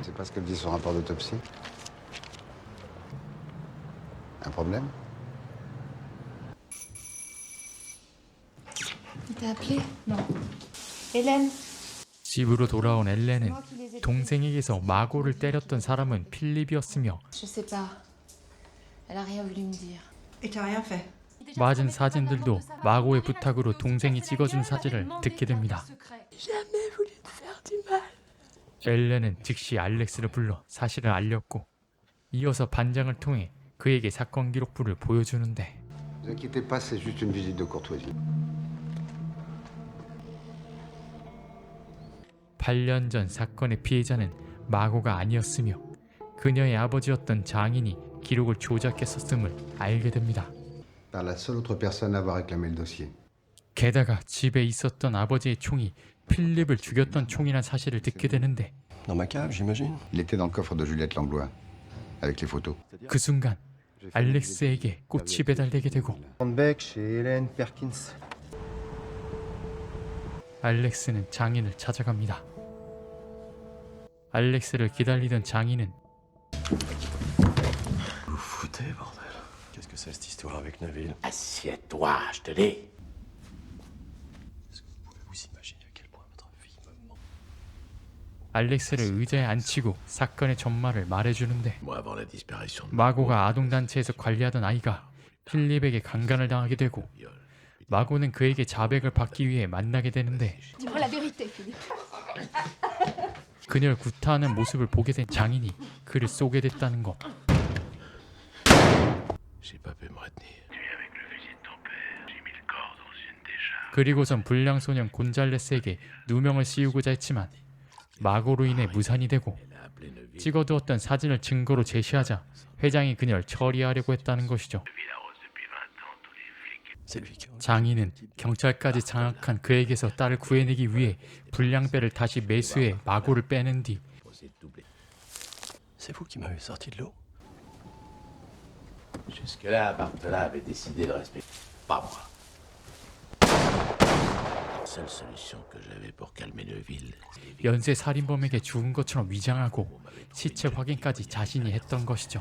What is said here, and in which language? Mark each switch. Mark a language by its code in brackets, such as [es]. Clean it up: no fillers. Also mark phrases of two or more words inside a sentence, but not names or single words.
[fr] C'est pas ce qu'elle dit sur rapport d'autopsie. Un problème? Il t'a appelé? Non. Hélène. [ko] 집으로 돌아온 엘렌은 동생에게서 마고를 때렸던 사람은 필립이었으며 [fr] Je sais pas. Elle a rien voulu me dire. Et t'as rien fait. [ko] 맞은 사진들도 마고의 부탁으로 동생이 찍어준 사진을 듣게 됩니다. [fr] Jamais voulu te faire du mal. [ko] 엘렌은 즉시 알렉스를 불러 사실을 알렸고 이어서 반장을 통해 그에게 사건 기록부를 보여주는데 [fr] Ne vous inquiétez pas, c'est juste une visite de courtoisie. [ko] 8년 전 사건의 피해자는 마고가 아니었으며 그녀의 아버지였던 장인이 기록을 조작했었음을 알게 됩니다. [fr] Par la seule autre personne à avoir réclamé le dossier. [ko] 게다가 집에 있었던 아버지의 총이 필립을 죽였던 총이란 사실을 듣게 되는데 [fr] Dans ma cave, j'imagine. Il était dans le coffre de Juliette Langlois, avec les photos. [ko] 그 순간 알렉스에게 꽃이 배달되게 되고 [fr] Beck chez Hélène Perkins. [ko] 알렉스는 장인을 찾아갑니다. 알렉스를 기다리던 장인은 [fr] Vous foutez, bordel. Qu'est-ce que c'est cette histoire avec Neville? Assieds-toi, je te dis. Est-ce que vous pouvez vous imaginer à quel point votre vie me manque? [ko] 알렉스를 의자에 앉히고 사건의 전말을 말해주는데 [fr] Moi, avant la disparition de [ko] 마고가 아동단체에서 관리하던 아이가 필립에게 강간을 당하게 되고 마고는 그에게 자백을 받기 위해 만나게 되는데 [fr] Dis-moi la vérité, Philippe. [ko] 그녀를 구타하는 모습을 보게 된 장인이 그를 쏘게 됐다는 것. [fr] J'ai pas pu me retenir. Tu es avec le fusil de ton père. J'ai mis le corps dans une décharge. [ko] 그리고선 불량 소년 곤잘레스에게 누명을 씌우고자 했지만 마고로 인해 무산이 되고 찍어두었던 사진을 증거로 제시하자 회장이 그녀를 처리하려고 했다는 것이죠. 장인은 경찰까지 장악한 그에게서 딸을 구해내기 위해 불량배를 다시 매수해 마고를 빼낸 뒤 [fr] C'est vous qui m'avez sorti de l'eau? Jusque-là, Bartola avait décidé de respecter. Pas moi. La seule solution que j'avais pour calmer Neville. [ko] 연쇄 살인범에게 죽은 것처럼 위장하고 시체 확인까지 자신이 했던 것이죠.